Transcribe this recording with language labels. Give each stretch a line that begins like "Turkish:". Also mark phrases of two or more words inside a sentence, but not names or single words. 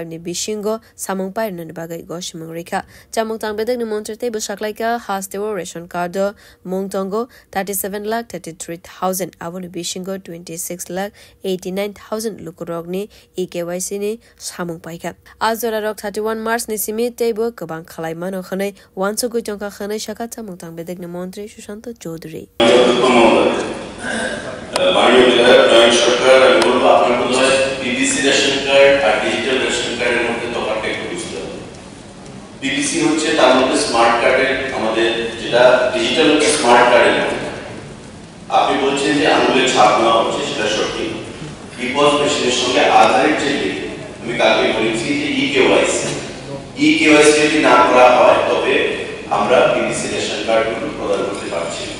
Kok Borok: ni Bishingo Samung Pai nan bagay Goshimung Rika Chamung Tang Bedek ni Montrete Bushaklaika Hastewo
English: ration card
Kok Borok: Mong Tongo 37,33,000 Avoni Bishingo 26,89,000 Lukurogni EKYC ni Samung Paika Azora Rok 31 March ni Simi Tebo Kabang Khalai Mano Khane Wanso Gujonka Khane Shaka Chamung Tang Bedek ni Montre Shushanto Chaudhary
English: PVC ration card
Bangla: আর
English: digital ration card
Bangla: মধ্যে তফাৎটা একটু বুঝতে হবে। PVC হচ্ছে তার মধ্যে
English: smart card
Bangla: আমাদের যেটা
English: digital smart card
Bangla: মধ্যে আপনি বলছেন যে আঙুলের ছাপ নেওয়া হচ্ছে সেটা সঠিক ডিপোজ মেশিনের সঙ্গে আধারের যে লিঙ্ক আমি কালকে বলেছি যে EKYC যদি না করা হয় তবে আমরা
English: PVC ration card
Bangla: প্রদান করতে পারছি না।